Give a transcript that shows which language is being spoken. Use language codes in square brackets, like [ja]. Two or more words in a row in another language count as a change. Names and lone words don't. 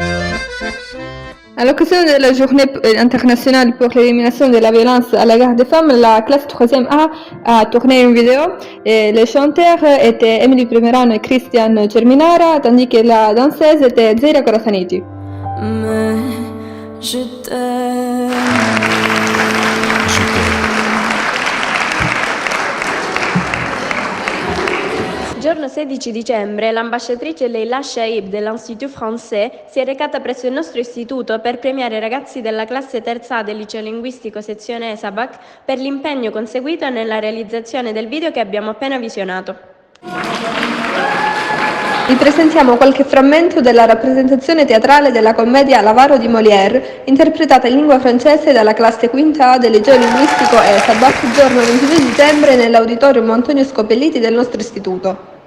[fr] À l'occasion de la journée internationale pour l'élimination de la violence à l'égard des femmes, la classe 3e A a tourné une vidéo et les chanteurs étaient Emily Primerano et Christian Cerminara, tandis que la danseuse était Zeira Corasaniti. Mais je t'aime. [it] Giorno 16 dicembre, l'ambasciatrice Leila Shaib dell'Institut Français si è recata presso il nostro istituto per premiare i ragazzi della classe terza A del liceo linguistico sezione ESABAC per l'impegno conseguito nella realizzazione del video che abbiamo appena visionato. Vi presentiamo qualche frammento della rappresentazione teatrale della commedia L'Avaro di Molière, interpretata in lingua francese dalla classe quinta A del liceo linguistico ESABAC, giorno 22 dicembre nell'auditorium Antonio Scopelliti del nostro istituto.